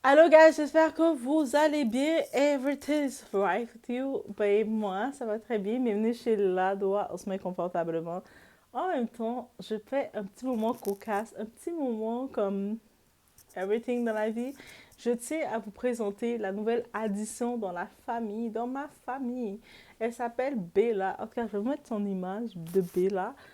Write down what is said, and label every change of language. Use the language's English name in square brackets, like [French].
[English] Hello guys, [French] j'espère que vous allez bien. [English] Everything's right with you. [French] Ben moi, ça va très bien. Bienvenue chez Ladoa, on se met confortablement. En même temps, je fais un petit moment cocasse, un petit moment comme everything dans la vie. Je tiens à vous présenter la nouvelle addition dans la famille, dans ma famille. Elle s'appelle Bella. En tout cas, je vais vous mettre son image de Bella.